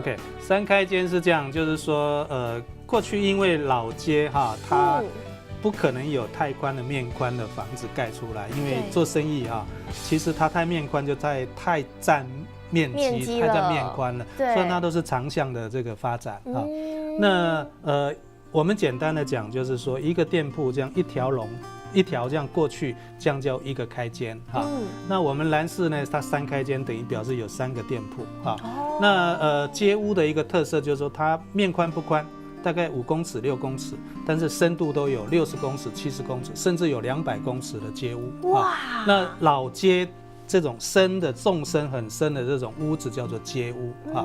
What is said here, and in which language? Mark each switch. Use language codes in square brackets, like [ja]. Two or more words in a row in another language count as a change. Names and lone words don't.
[zh] ？OK， 3開間是這樣，就是說，過去因為老街哈，它不可能有太寬的面寬的房子蓋出來，因為做生意哈，其實它太面寬就太佔面積，太佔面寬了，所以它都是長巷的這個發展啊。那我們簡單的講，就是說一個店鋪這樣一條這樣過去，這樣叫一個開間哈。那我們蘭氏呢，它3開間等於表示有3個店鋪哈。那街屋的一個特色就是說，它面寬不寬，大概5公尺6公尺，但是深度都有60公尺70公尺，甚至有200公尺的街屋。哇！那老街這種深的縱深很深的這種屋子叫做街屋啊。